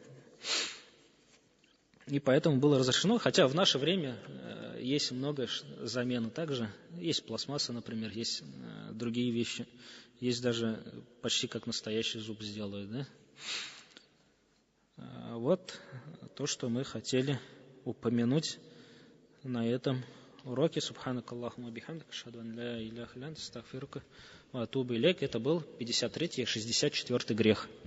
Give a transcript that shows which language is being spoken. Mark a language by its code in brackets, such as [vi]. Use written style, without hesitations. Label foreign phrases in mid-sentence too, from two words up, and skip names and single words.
[ru] И поэтому было разрешено, хотя в наше время есть много замен. Также есть пластмасса, например, есть другие вещи. Есть даже почти как настоящий зуб сделают, да? Вот то, что мы хотели упомянуть на этом уроке. [ar] سبحانك اللهم بحمدك أشهد أن لا إله إلا أنت أستغفرك وأتوب إليك. [ru] Это был 53-й и 64-й грех.